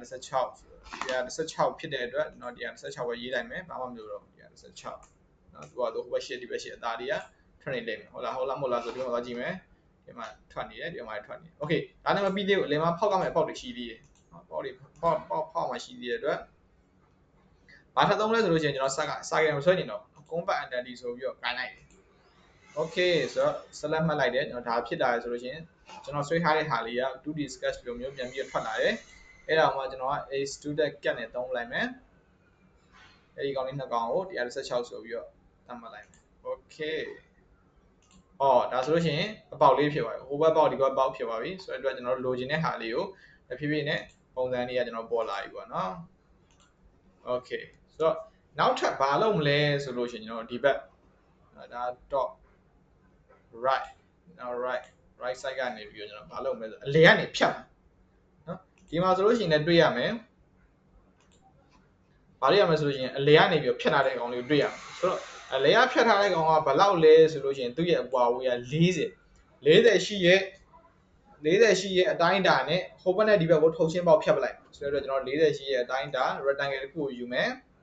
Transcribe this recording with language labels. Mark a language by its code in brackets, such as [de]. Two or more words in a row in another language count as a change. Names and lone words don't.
[my] ဖြစ်တဲ့အတွက်ကျွန်တော်116ပဲရေးလိုက်မယ်ဘာမှမလိုတော့ဘူး116နော်သူကဟိုဘက်ရှစ်ဒီဘက်ရှစ်အသားလေးကထွက်နေလိမ့်မယ်ဟုတ်လားမဟုတ်လားဆိုဒီမှာသွားကြည့်မယ်ဒီမှာထွက်နေတယ်ဒီမှာထွက်နေတယ် Okay ဒါနဲ့မပြီးသေးဘူးအလယ်မှာဖောက်ကမဲ့အပေါက် တွေရှိသေးတယ်ပေါက်မှရှိသေးတဲ့အတွက်ဘာထပ်သုံးလဲဆိုလို့ရှိရင်ကျွန်တော်စာကင်မဆွဲနေတော့ [en] combat entity [my] ဆိုပြီးတော့ကိုင်လိုက်တယ် Okay ဆိုတော့ select မှတ်လိုက်တယ်ကျွန်တော်ဒါဖြစ်လာတယ်ဆိုလို့ရှိ ရင်ကျွန်တော်ဆွဲထားတဲ့ဟာလေးက [en] 2D sketch [my] လိုမျိုးပြန်ပြီးထွက်လာတယ်အဲ့ဒါမှကျွန်တော်က [en] extrude cat [my] နဲ့သုံးလိုက်မယ်အဲ့ဒီကောင် လေးနှစ်ကောင်ကို116ဆိုပြီးတော့သတ်မှတ်လိုက်မယ် Okay ဒါဆိုလို့ရှိရင်အပေါက်လေးဖြစ်သွားပြီဟိုဘက်ပေါက်ဒီဘက်ပေါက်ဖြစ်သွားပြီဆိုတော့ကျွန်တော်တို့လိုချင်တဲ့ဟာလေးကိုဖြည်းဖြည်းနဲ့ပုံစံလေးကကျွန်တော်ပေါ်လာပြီပေါ့နော် Okay ဆိုတော့နောက်ထပ်ဘာလုပ်မလဲဆိုလို့ရှိရင်ကျွန်တော်ဒီဘက်ဒါ [en] top right right side [my] ကနေပြီးတော့ကျွန်တော်ဘာလုပ်မလဲဆိုအလဲကနေဖြတ်နော်ဒီမှာဆိုလို့ရှိရင်လည်းတွေ့ရမယ် ဘာလို့ရမလဲဆိုလို့ရှိရင်အလဲကနေပြီးတော့ဖြတ်ထားတဲ့ကောင်လေးကိုတွေ့ရမယ်ဆိုတော့အလဲကဖြတ်ထားတဲ့ကောင်ကဘယ်လောက်လဲဆိုလို့ရှိရင်သူ့ရဲ့အကွာအဝေးက40ရှိရဲ့အတိုင်းအတာနဲ့ဟိုဘက်နဲ့ဒီဘက်ကိုထုတ်ချင်းပေါက်ဖြတ်ပလိုက်ဆိုတော့ကျွန်တော်40ရှိရဲ့အတိုင်းအတာ rectangle တစ်ခုကိုယူမယ်